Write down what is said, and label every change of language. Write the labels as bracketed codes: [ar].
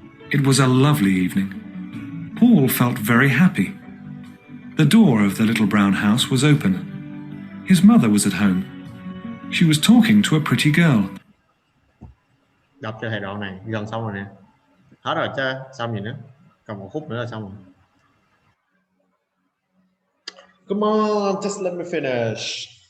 [en] It was a lovely evening. Paul felt very happy. The door of the little brown house was open. His mother was at home. She was talking to a pretty girl. [vi] Đọc cho thầy đoạn này gần xong rồi nè. Hết rồi chứ, xong gì nữa, còn một phút nữa là xong rồi. [en] Come on, just let me finish.